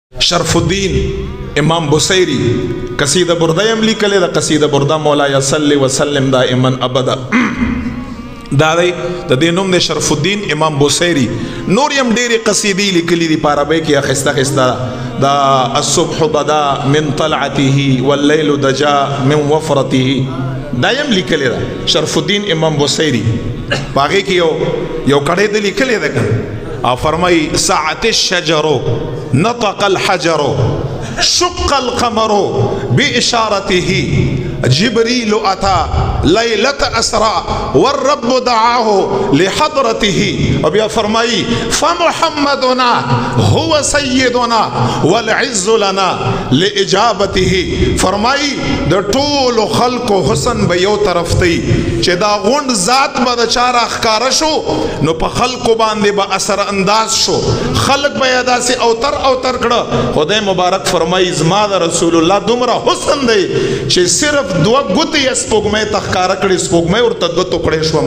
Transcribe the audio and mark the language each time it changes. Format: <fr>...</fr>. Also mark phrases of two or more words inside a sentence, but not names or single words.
<ps>شرف الدین امام بصیری قصیدہ برده یم لیکلی دا قصیدہ برده</ps> <ar>مولا صلی وسلم دائما ابدا</ar> <ps>دا دی د دې نوم د شرف الدین امام بصیری. نور یم ډېرې قصیدې لیکلي دي په عربۍ کې اخیسته اخیسته دا</ps> <ar>الصبح بدا من طلعته واللیل دجا من وفرته</ar> <ps>دا یم لیکلی ده شرف الدین امام بصیری. په هغې کې یو کړی د لیکلی ده که او فرمایي</ps> <ar>ساعت الشجر نطق الحجر شق القمر بإشارته جبريل أتى ليلة أسرى والرب دعاه لحضرته</ar> <ps>وبيا فرمائي</ps> <ar>فمحمدنا هو سيدنا والعز لنا لإجابته.</ar> <ps>فرمائي د ټول خلق حسن به یو طرف تی چې دا غوند ذات به د چا راښکاره شو نو په خلقو باندې به اثر انداز شو خلق به یې داسې اوتر اوتر کړه. خدای مبارک فرمایي زما د رسول الله دومره حسن دی چې صرف دوه ګوتې یې سپوږمۍ ته ښکاره کړې سپوږمۍ ورته دوه ټوکړې شوه.</ps>